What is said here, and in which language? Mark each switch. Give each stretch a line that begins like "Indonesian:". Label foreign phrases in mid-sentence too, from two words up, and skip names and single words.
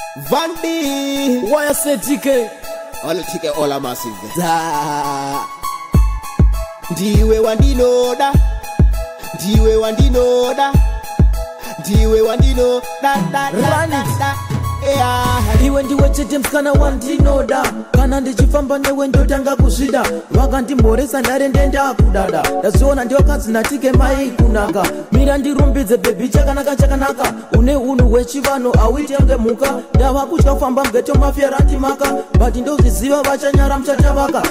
English: Vandi.
Shona: Waya se
English: T K. All T K, all are massive. Da.
Shona: Ndiwe wandinoda. Ndiwe wandinoda. Ndiwe wandinoda. Da, da, da, Run da, it. da.
English: Yeah.
Shona: Iwe ndiwe chete msikana wandinoda. Kana ndichifamba newe ndotanga kuzvida. Vakandimhoresa ndare ndenda kudada. Ndazviona ndiyo kanzi natike mai kunaka. Mira ndirumbidze baby chakanaka chakanaka. Une unhu hwechivanhu hauite kunge mhuka. Ndava kutya kufamba mgeto mafia randimaka. But ndozviziva vachanyara muchatavaka.